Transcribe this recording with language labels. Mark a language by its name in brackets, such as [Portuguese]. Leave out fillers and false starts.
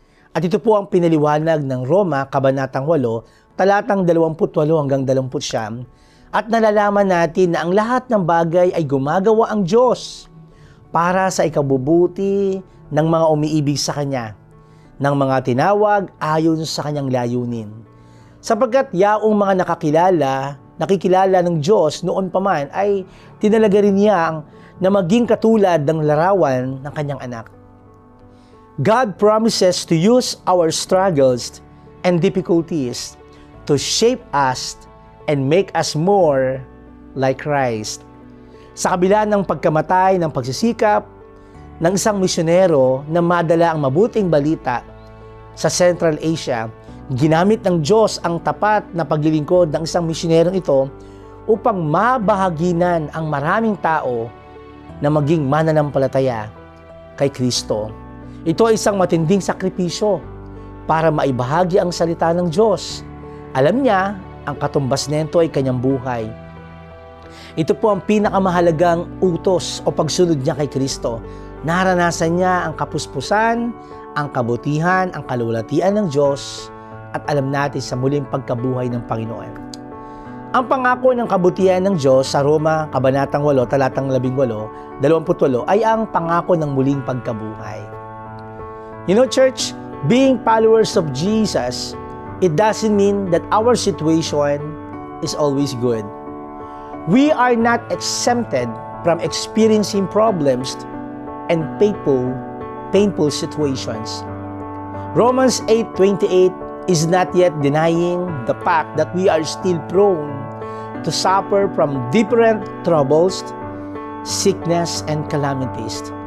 [Filipino] At ito po ang pinaliwanag ng Roma, Kabanatang 8, talatang 28-29, at nalalaman natin na ang lahat ng bagay ay gumagawa ang Diyos para sa ikabubuti ng mga umiibig sa Kanya, ng mga tinawag ayon sa Kanyang layunin. Sapagkat yaong mga nakikilala ng Diyos noon pa man ay tinalaga rin niya na maging katulad ng larawan ng Kanyang anak. [English] God promises to use our struggles and difficulties to shape us and make us more like Christ. [Filipino] Sa kabila ng pagkamatay ng pagsisikap ng isang misyonero na madala ang mabuting balita sa Central Asia, ginamit ng Diyos ang tapat na paglilingkod ng isang misyonerong ito upang mabahaginan ang maraming tao na maging mananampalataya kay Kristo. Ito ay isang matinding sakripisyo para maibahagi ang salita ng Diyos. Alam niya, ang katumbas nito ay kanyang buhay. Ito po ang pinakamahalagang utos o pagsunod niya kay Kristo. Naranasan niya ang kapuspusan, ang kabutihan, ang kalulatian ng Diyos, at alam natin sa muling pagkabuhay ng Panginoon. Ang pangako ng kabutihan ng Diyos sa Roma, Kabanatang 8, talatang 18, 28, ay ang pangako ng muling pagkabuhay. [English] You know, church, being followers of Jesus it doesn't mean that our situation is always good. We are not exempted from experiencing problems and painful situations. Romans 8:28 is not yet denying the fact that we are still prone to suffer from different troubles, sickness, and calamities.